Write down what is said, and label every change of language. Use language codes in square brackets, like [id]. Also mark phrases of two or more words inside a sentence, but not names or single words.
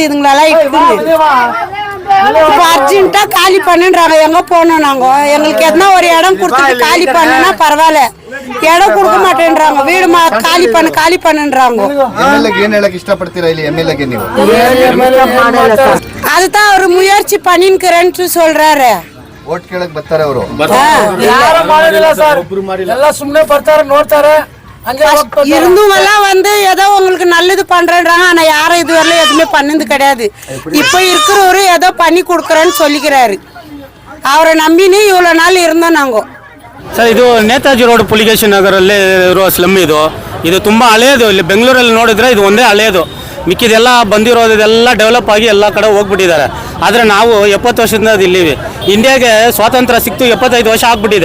[ta] இதுங்களெல்லாம் இப்ப அர்ஜென்ட்டா காலி பண்ணுன்றாங்க. எங்க போனோம் நாங்க? எங்களுக்கு எதனா ஒரு இடம் கொடுத்துட்டு காலி பண்ணுனா பரவாயில்ல, இடம் கொடுக்க மாட்டேன்றாங்க. வீடு காலி பண்ணுன்றாங்க. அதுதான் அவர் முயற்சி பண்ணிக்கிறேன்னு சொல்றாரு. [kn] ಓಟ್ ಕೇಳಕ್ ಬರ್ತಾರೆ ಅವರು. ಯಾರು ಮಾಡೋದಿಲ್ಲ ಸರ್, ಎಲ್ಲ ಸುಮ್ಮನೆ ಬರ್ತಾರೆ, ನೋಡ್ತಾರೆ. [ta] இருந்தும் எல்லாம் வந்து ஏதோ உங்களுக்கு நல்லது பண்றேன்றாங்க. ஆனா யாரும் இதுவரையிலும் எதுவுமே பண்ணது கிடையாது. இப்ப இருக்கிறவரு ஏதோ பண்ணி கொடுக்குறேன்னு சொல்லிக்கிறாரு. அவரை நம்பினு இவ்வளவு ನಾಲ್ இருந்தோம் நாங்க. [kn] ಸರ್, ಇದು ನೇತಾಜಿ ರೋಡ್ ಪುಲಿಕೇಶಿ ನಗರಲ್ಲಿ ಇರುವ ಸ್ಲಮ್ ಇದು ತುಂಬ ಹಳೆಯದು. ಇಲ್ಲಿ ಬೆಂಗಳೂರಲ್ಲಿ ನೋಡಿದ್ರೆ ಇದು ಒಂದೇ ಹಳೆಯದು. ಮಿಕ್ಕಿದೆಲ್ಲ ಬಂದಿರೋದೆಲ್ಲ ಡೆವಲಪ್ ಆಗಿ ಎಲ್ಲ ಕಡೆ ಹೋಗ್ಬಿಟ್ಟಿದ್ದಾರೆ. ಆದರೆ ನಾವು 70 ವರ್ಷದಿಂದ ಇಲ್ಲಿವಿ. ಇಂಡಿಯಾಗೆ ಸ್ವಾತಂತ್ರ್ಯ ಸಿಕ್ತು 75 ವರ್ಷ ಆಗ್ಬಿಟ್ಟಿದೆ.